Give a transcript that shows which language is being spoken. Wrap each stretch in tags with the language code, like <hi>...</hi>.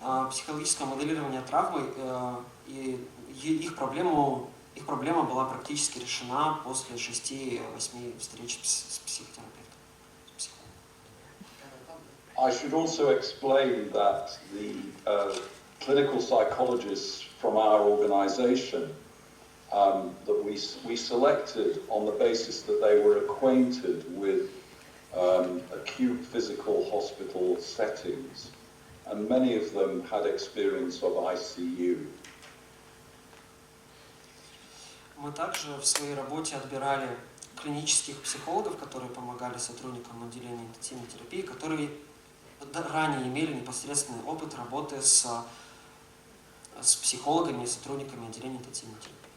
<ru>Психологического моделирования травмы, и их проблема была практически решена после 6-8 встреч с психотерапевтом.</ru> <en>I should also explain that the clinical psychologists from our organization that we selected on the basis that they were acquainted with acute physical hospital settings, and many of them had experience of ICU.</en> <ru>Мы также в своей работе отбирали клинических психологов, которые помогали сотрудникам отделения интенсивной терапии, которые ранее имели непосредственный опыт работы с психологами и сотрудниками отделения интенсивной терапии.</ru>